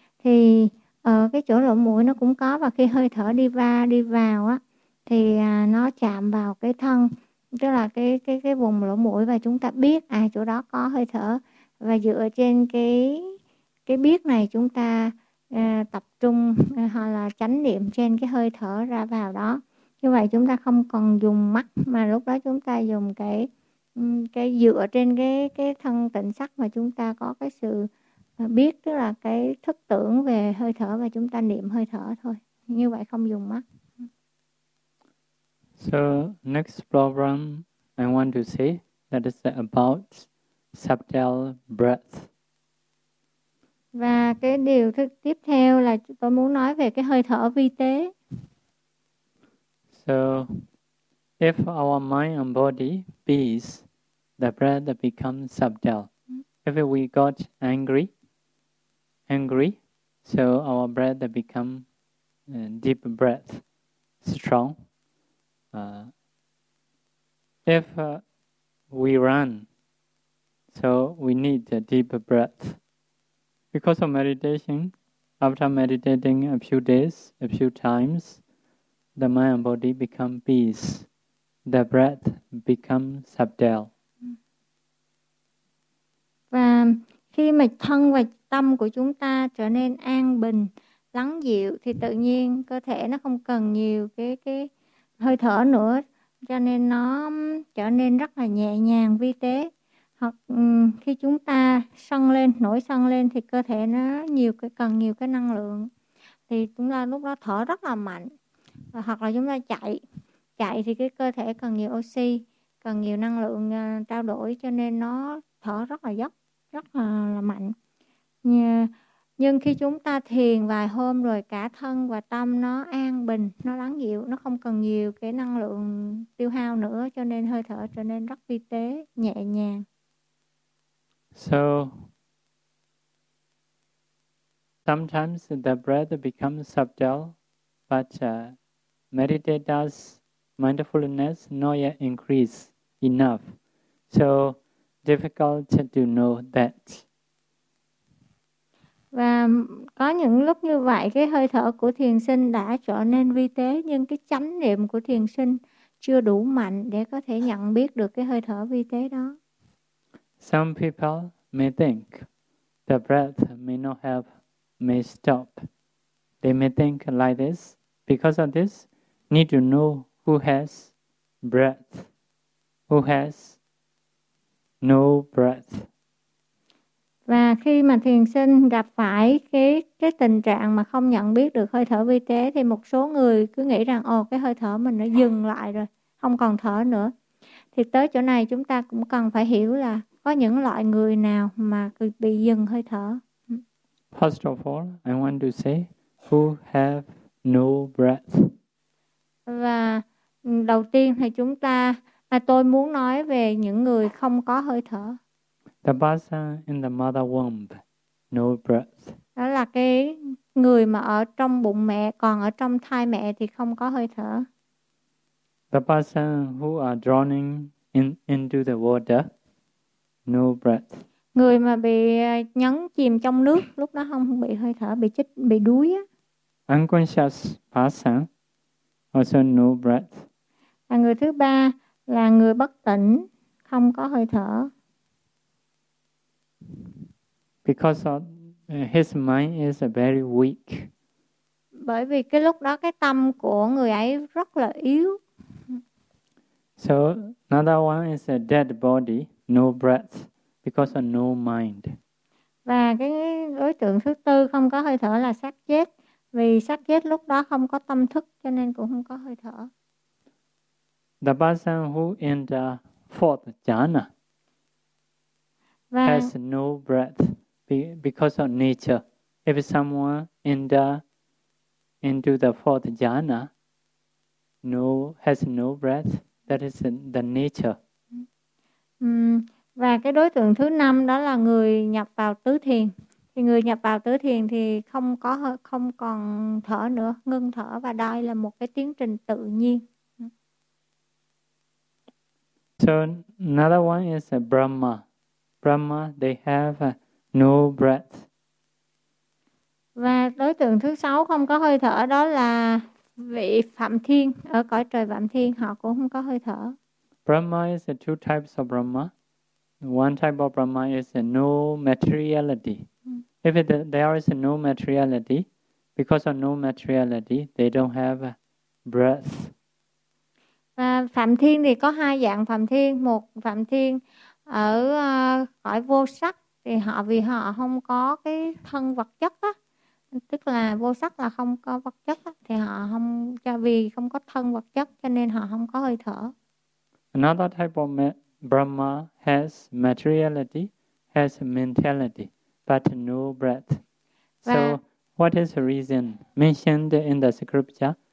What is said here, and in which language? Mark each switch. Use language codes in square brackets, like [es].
[vi] Thì ở cái chỗ lỗ mũi nó cũng có, và khi hơi thở đi vào á thì nó chạm vào cái thân, tức là cái vùng lỗ mũi, và chúng ta biết chỗ đó có hơi thở, và dựa trên cái biết này chúng ta tập trung hoặc là chánh niệm trên cái hơi thở ra vào đó. Như vậy chúng ta không còn dùng mắt, mà lúc đó chúng ta dùng cái dựa trên cái thân tịnh sắc, mà chúng ta có cái sự biết, tức là cái thức tưởng về hơi thở, và chúng ta niệm hơi thở thôi. Như vậy không dùng mắt. [en] So, next problem I want to say, that is about subtle breath. [vi] Và cái điều tiếp theo là tôi muốn nói về cái hơi thở vi tế. [en] So, if our mind and body peace, the breath becomes subtle. If we got angry, so our breath become deep breath, strong. If we run, so we need a deep breath. Because of meditation, after meditating a few days, a few times, the mind and body become peace. The breath become subtle. [vi] Và khi mà thân và tâm của chúng ta trở nên an bình, lắng dịu thì tự nhiên cơ thể nó không cần nhiều cái hơi thở nữa, cho nên nó trở nên rất là nhẹ nhàng, vi tế. Hoặc khi chúng ta nổi sân lên thì cơ thể nó cần nhiều cái năng lượng, thì chúng ta lúc đó thở rất là mạnh. Hoặc là chúng ta chạy thì cái cơ thể cần nhiều oxy, cần nhiều năng lượng trao đổi, cho nên nó thở rất là dốc, rất là mạnh. Nhưng khi chúng ta thiền vài hôm rồi cả thân và tâm nó an bình, nó lắng dịu, nó không cần nhiều cái năng lượng tiêu hao nữa, cho nên hơi thở trở nên rất vi tế, nhẹ nhàng. [en] So sometimes the breath becomes subtle, but meditators' mindfulness not yet increase enough. So difficult to know that. [vi] Và có những lúc như vậy, cái hơi thở của thiền sinh đã trở nên vi tế, nhưng cái chánh niệm của thiền sinh chưa đủ mạnh để có thể nhận biết được cái hơi thở vi tế đó. [en] Some people may think the breath may not help, may stop. They may think like this. Because of this, need to know who has breath, who has no breath. [vi] Và khi mà thiền sinh gặp phải cái tình trạng mà không nhận biết được hơi thở vi tế thì một số người cứ nghĩ rằng ồ, cái hơi thở mình nó dừng lại rồi, không còn thở nữa. Thì tới chỗ này chúng ta cũng cần phải hiểu là có những loại người nào mà bị dừng hơi thở. [en] First of all, I want to say who have no breath. [vi] Và đầu tiên thì chúng ta, tôi muốn nói về những người không có hơi thở. [en] The person in the mother womb, no breath. [vi] Đó là cái người mà ở trong bụng mẹ, còn ở trong thai mẹ thì không có hơi thở. [en] The person who are drowning into the water, no breath. [vi] Người mà bị nhấn chìm trong nước, lúc đó không bị hơi thở, bị chết, bị đuối á. [en] Unconscious person, also no breath. [vi] Và người thứ ba là người bất tỉnh, không có hơi thở. [en] Because of his mind is very weak. [vi] Bởi vì cái lúc đó cái tâm của người ấy rất là yếu. [en] So another one is a dead body, no breath, because of no mind. [vi] Và cái đối tượng thứ tư không có hơi thở là xác chết. Vì xác chết lúc đó không có tâm thức cho nên cũng không có hơi thở. [en] The person who in the fourth jhana has no breath because of nature. If someone into the fourth jhana has no breath, that is the nature. [vi] Và cái đối tượng thứ năm đó là người nhập vào tứ thiền. Thì người nhập vào tứ thiền thì không còn thở nữa, ngưng thở, và đây là một cái tiến trình tự nhiên. [en] So another one is a Brahma. Brahma, they have no breath. [vi] Và đối tượng thứ sáu không có hơi thở đó là vị Phạm Thiên, ở cõi trời Phạm Thiên, họ cũng không có hơi thở. [en] Brahma is two types of Brahma. One type of Brahma is no materiality. If there is no materiality, because of no materiality, they don't have breath. [vi] Phạm Thiên thì có hai dạng Phạm Thiên. Một Phạm Thiên ở cõi vô sắc thì họ, vì họ không có cái thân vật chất á, tức là vô sắc là không có vật chất á, thì họ không, cho vì không có thân vật chất cho nên họ không có hơi thở. [en] Another type of Brahma has materiality, has mentality, but no breath. So what is the reason mentioned in the scripture?